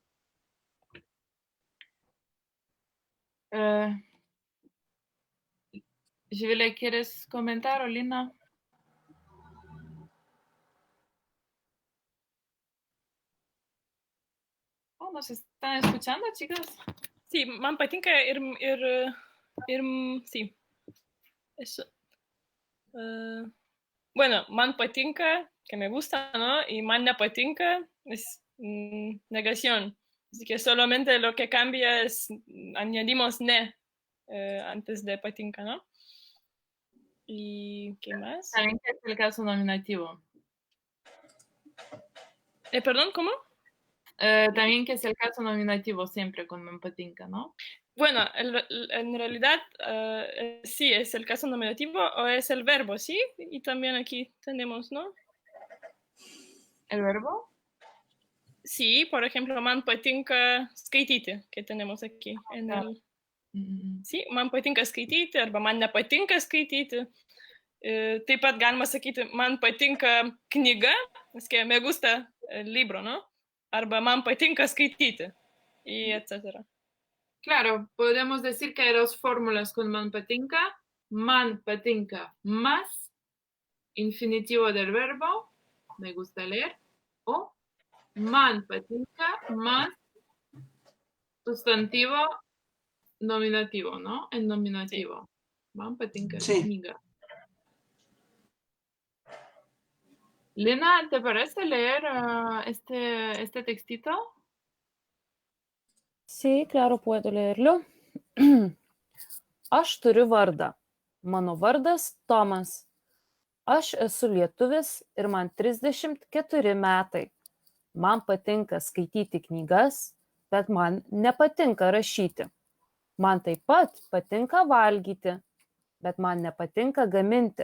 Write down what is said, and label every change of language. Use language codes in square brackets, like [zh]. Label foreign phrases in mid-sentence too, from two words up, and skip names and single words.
[es] Živilė, ¿quieres comentar o Lina? ¿Nos están escuchando, chicas? Sí, [lt] man patinka sí. [es] Eso. Bueno, [lt] man patinka, [es] que me gusta, ¿no? Y [lt] man nepatinka [es] es negación. Así que solamente lo que cambia es, añadimos ne antes de patinka, ¿no? ¿Y qué más? También que es el caso nominativo. Perdón, ¿cómo? También que es el caso nominativo siempre con [lt] man patinka, [es] ¿no? Bueno, en realidad sí, es el caso nominativo o es el verbo, ¿sí? Y también aquí tenemos, ¿no? ¿El verbo? Sí, por ejemplo, [lt] man patinka skaityti, [es] que tenemos aquí en el... Sí, [lt] man patinka skaityti arba man nepatinka skaityti. Taip pat galima sakyti, man patinka knyga, [es] es que me gusta el libro, ¿no? [lt] Arba man patinka skaityti, [es] y etcétera. Claro, podemos decir que hay dos fórmulas con [lt] man patinka [es] más infinitivo del verbo, me gusta leer, o [lt] man patinka [es] más sustantivo nominativo, ¿no? En nominativo. Sí. [lt] Man patinka kniga. [es] Lina, ¿te parece leer este textito? Sí, claro, puedo leerlo. [lt] Aš turiu vardą. Mano vardas Tomas. Aš esu lietuvis ir man 34 metai. Man patinka skaityti knygas, bet man nepatinka rašyti. Man taip pat patinka valgyti, bet man nepatinka gaminti.